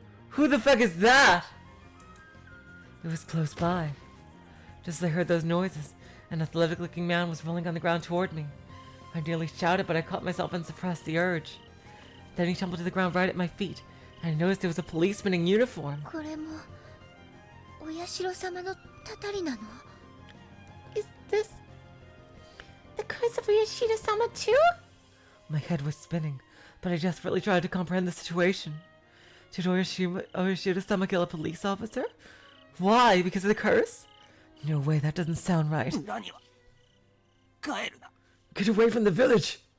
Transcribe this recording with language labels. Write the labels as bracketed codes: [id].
[en] Who the fuck is that? It was close by. Just as I heard those noises, an athletic-looking man was rolling on the ground toward me. I nearly shouted, but I caught myself and suppressed the urge. Then he tumbled to the ground right at my feet, and I noticed there was a policeman in uniform. [ja] これもお社様のたたりなの? [en] Is this the curse of Oyashiro-sama too? My head was spinning, but I desperately tried to comprehend the situation. Did Oyashiro-sama kill a police officer? Why? Because of the curse? No way, that doesn't sound right. Get away from the village!